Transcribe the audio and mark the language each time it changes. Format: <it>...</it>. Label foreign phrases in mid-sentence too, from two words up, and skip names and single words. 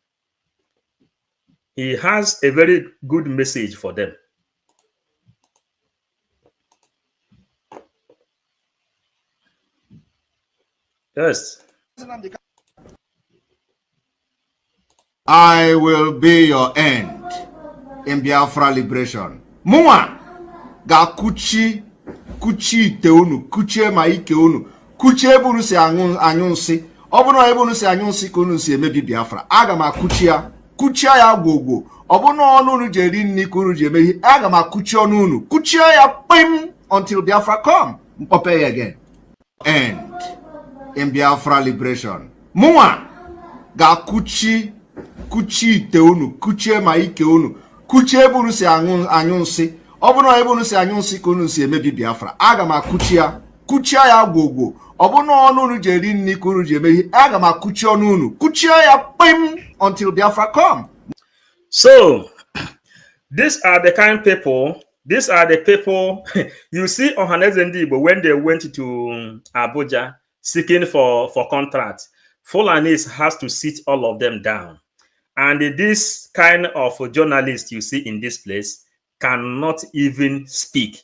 <en>He has a very good message for them. Yes. I will be your end in Biafra liberation.</en> <ig>Mwa ga kuchi ite unu, kuchie ma ike unu, kuchie ebe unu si anyụ nsị. Ọ bụrụ na ebe unu si anyụ nsị ka unu si emebi Biafra, aga m kuchia ya gwogwo. Ọ bụrụ na ọnụ unu ji eri nri ka unu ji emehi, aga m akuchi ọnụ unu, kuchie ya kpim</ig> <en>until Biafra come.</en> <ig>Mkpọpe ya</ig> <en>again. End in Biafra liberation.</en> <ig>Mwa ga kuchi ite unu, kuchie ma ike unu, kuchie ebe unu si anyụ nsị. Ọ bụrụ na ebe unu si anyụ nsị ka unu si emebi Biafra, aga m kuchia ya gwogwo. Ọ bụrụ na ọnụ unu ji eri nri ka unu ji emehi, aga m akuchi ọnụ unu, kuchie ya kpim</ig> <en>until Biafra come. So these are the kind people. These are the people you see on Ohaneze Ndigbo when they went to Abuja seeking for contracts. Fulanis has to sit all of them down. And this kind of journalist you see in this place cannot even speak.</en>